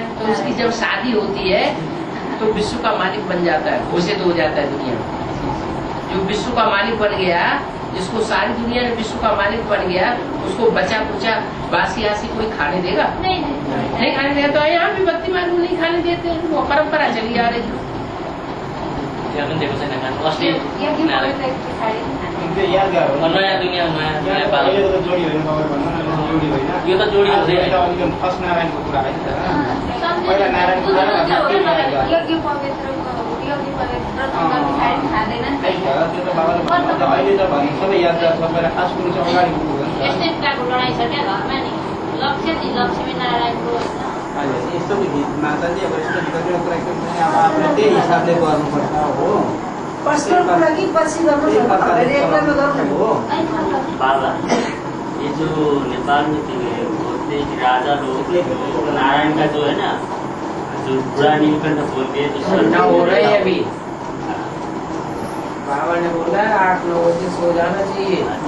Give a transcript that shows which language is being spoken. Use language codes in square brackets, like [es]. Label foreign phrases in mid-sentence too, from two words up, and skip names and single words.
[hi] तो उसकी जब शादी होती है तो विश्व का मालिक बन जाता है, घोषित हो जाता है दुनिया में। जो विश्व का मालिक बन गया, जिसको सारी दुनिया ने विश्व का मालिक बन गया, उसको बचा कुचा बासी आसी कोई खाने देगा? नहीं खाने देगा। तो यहाँ भी भक्ति मार्ग में नहीं खाने देते हैं, वो परंपरा चली आ रही है। [ne] नयाँ दुनिया यो त जोडी फर्स्ट नारायणको कुरा है। पहिला नारायणको त्यो त बाबाले अहिले त भने सबै याद गर्छ। पहिला खास कुरो चाहिँ अगाडि यस्तै कुराको लडाइँ छ क्या घरमा नि। लक्ष्मी नारायणको यस्तो गीत माताजी अब यस्तो गीतको कुरा एकदम अब आफूले त्यही हिसाबले गर्नुपर्छ हो। पर्सनल कुरा कि पछि गर्नु हो। [hi] बाबा ये जो नेपाल में बोलते राजा लोग नारायण का जो है ना, जो बुरा नीलकंठ बोलते हैं तो हो रही है अभी। बाबा ने बोला 8-9 बजे सो जाना चाहिए।